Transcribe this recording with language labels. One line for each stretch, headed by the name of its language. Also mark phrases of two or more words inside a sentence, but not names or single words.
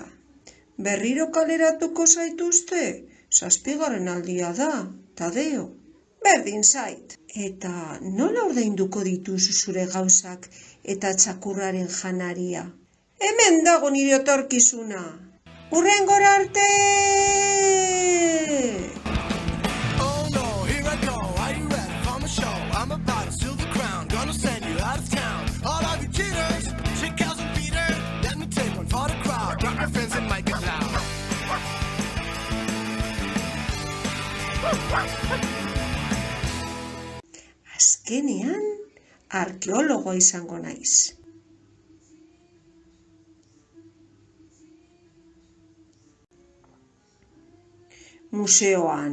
Basque: Berriro kaleratuko zaituzte, 7. aldia da, Tadeo. Berdin zait. Eta nola ordainduko dituzu zure gauzak eta txakurraren janaria? Hemen dago nire etorkizuna. Hurrengora arte!
English: Oh no, here I go. Are you ready for my show? I'm about to steal the crown. Gonna send you out of town. All of you cheaters, shit cows and Peter. Let me take one for the crowd. Rock my friends and make it loud.
Basque: Azkenean, arkeologoa izango naiz. Museoan.